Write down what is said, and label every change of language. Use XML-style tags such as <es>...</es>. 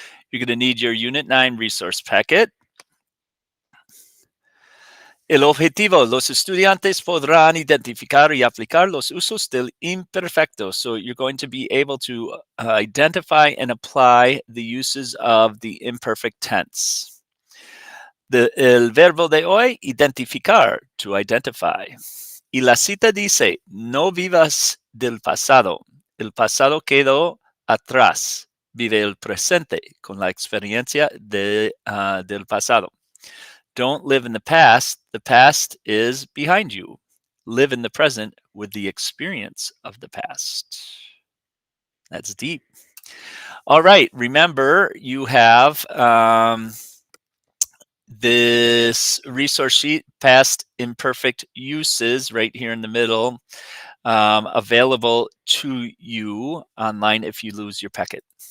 <en>You're going to need your Unit 9 resource packet.</en> <es>El objetivo, los estudiantes podrán identificar y aplicar los usos del imperfecto.</es> <en>So you're going to be able to identify and apply the uses of the imperfect tense.</en> <es>El verbo de hoy, identificar,</es> <en>to identify.</en> <es>Y la cita dice, no vivas del pasado. El pasado quedó atrás. Vive el presente con la experiencia del pasado.</es> <en>Don't live in the past. The past is behind you. Live in the present with the experience of the past. That's deep. All right. Remember, you have this resource sheet, past imperfect uses, right here in the middle, available to you online if you lose your packet.</en>